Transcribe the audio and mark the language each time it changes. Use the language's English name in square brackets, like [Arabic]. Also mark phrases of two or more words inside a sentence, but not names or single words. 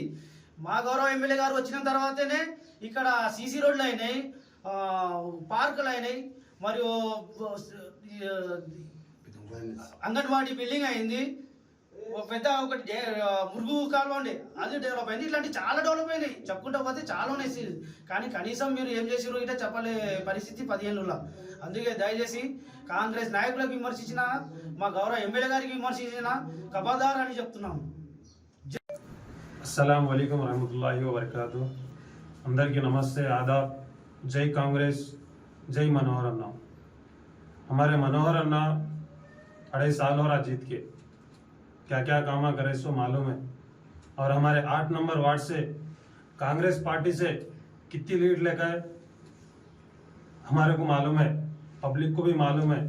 [Telugu] మా గౌరవ ఎమ్మెల్యే గారు వచ్చిన తర్వాతనే ఇక్కడ సీసీ రోడ్లు అయినాయి, పార్కులు అయినాయి, మరియు అంగన్వాడీ బిల్డింగ్ అయింది, పెద్ద ఒకటి మురుగు కాలువ అండి అది డెవలప్ అయింది. ఇట్లాంటి చాలా డెవలప్ అయినాయి, చెప్పుకుంటూ పోతే చాలా ఉన్నాయి. కానీ కనీసం మీరు ఏం చేసారు ఇటే చెప్పలే పరిస్థితి 10 ఏళ్ళలో. అందుకే దయచేసి కాంగ్రెస్ నాయకులకు విమర్శించిన, మా గౌరవ ఎమ్మెల్యే గారికి విమర్శించిన కబాదార్ అని చెప్తున్నాము. [Arabic] السلام عليكم رحمة الله وبركاته. [Hindi] अंदरिकी नमस्ते, आदाब, जय कांग्रेस, जय मनोहर अन्ना। हमारे मनोहर अन्ना 2.5 साल हो रहा जीत के, क्या क्या काम करे सो मालूम है। और हमारे 8 नंबर वार्ड से कांग्रेस पार्टी से कितनी लीड लेकर हमारे को मालूम है, पब्लिक को भी मालूम है।